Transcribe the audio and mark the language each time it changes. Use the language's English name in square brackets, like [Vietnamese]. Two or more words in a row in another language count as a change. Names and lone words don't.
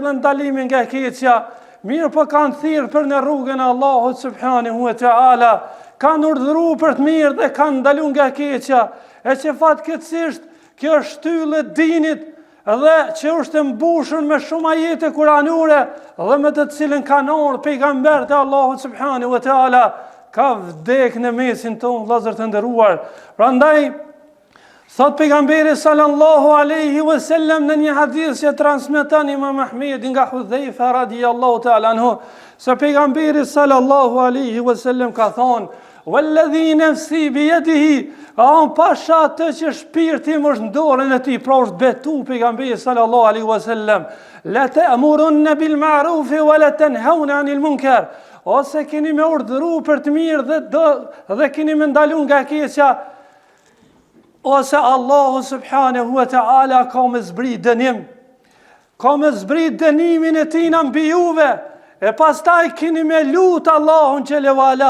[Albanian] dhe ndalimin nga e keqja, mirë po kanë thirrë për në rrugën e Allahut [Arabic] سبحانه وتعالى, [Albanian] kanë urdhëruar për të mirë dhe kanë ndaluar nga e keqja, e që fatkeqësisht kjo shtyllë e dinit dhe që është mbushur me shumë ajete kuranore dhe me të cilën kanë ardhur pejgamberët e Allahut [Arabic] سبحانه وتعالى, [Albanian] ka vdek në mesin tonë, vëllezër të nderuar. Prandaj thot pejgamberi [Arabic] صلى الله عليه وسلم [Albanian] në një hadith që transmeton Imam Ahmedi nga Hudhaifa [Arabic] رضي الله تعالى [Albanian] anhu, se pejgamberi [Arabic] صلى الله عليه وسلم [Albanian] ka thonë: [Arabic] والذي نفسي بيده, [Albanian] pasha atë që shpirti më është në dorën e tij, pra është betu pejgamberi [Arabic] صلى الله عليه وسلم: لتأمرن بالمعروف ولتنهون عن المنكر, [Albanian] ose keni me urdhëruar për të mirë dhe keni me ndaluar nga e keqja, ose Allahu [Arabic] سبحانه وتعالى [Albanian] ka me zbrit dënim, ka me zbrit dënimin e tij mbi juve, e pastaj keni me lut Allahun [Arabic] جل وعلا.